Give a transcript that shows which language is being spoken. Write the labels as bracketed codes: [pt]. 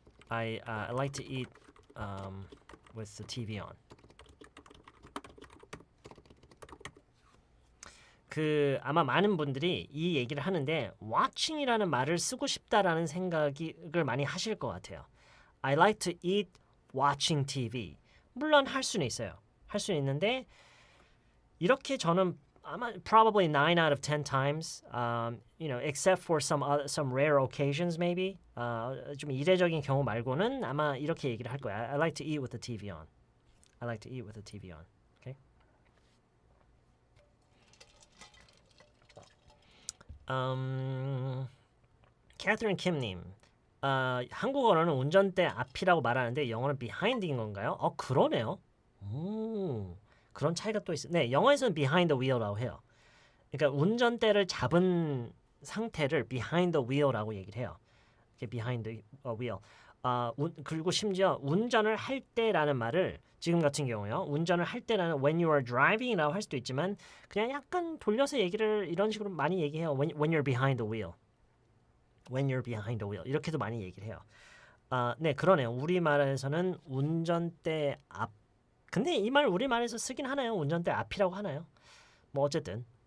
[en] I like to eat with the TV on. [ko] 그 아마 많은 분들이 이 얘기를 하는데 watching이라는 말을 쓰고 싶다라는 생각을 많이 하실 것 같아요. [en] I like to eat watching TV. [ko] 물론 할 수는 있어요. 할 수는 있는데 이렇게 저는 아마 [en] probably 9 out of 10 times, except for some rare occasions maybe, [ko] 좀 이례적인 경우 말고는 아마 이렇게 얘기를 할 거야. [en] I like to eat with the TV on. I like to eat with the TV on. Okay. [ko] Catherine Kim님, 한국어로는 운전대 앞이라고 말하는데 영어는 behind인 건가요? 그러네요. 오, 그런 차이가 또 있어요. 네, 영어에서는 behind the wheel라고 해요. 그러니까 운전대를 잡은 상태를 behind the wheel라고 얘기를 해요. [en] behind the wheel. [ko] 그리고 심지어 운전을 할 때라는 말을 지금 같은 경우요. 운전을 할 때라는 [en] when you are driving [ko] 이라고 할 수도 있지만 그냥 약간 돌려서 얘기를 이런 식으로 많이 얘기해요. [en] when you're behind the wheel. when you're behind the wheel. [ko] 이렇게도 많이 얘기를 해요. 네, 그러네요. 우리말에서는 운전대 앞. 근데 이 말 우리말에서 쓰긴 하나요? 운전대 앞이라고 하나요? 뭐 어쨌든.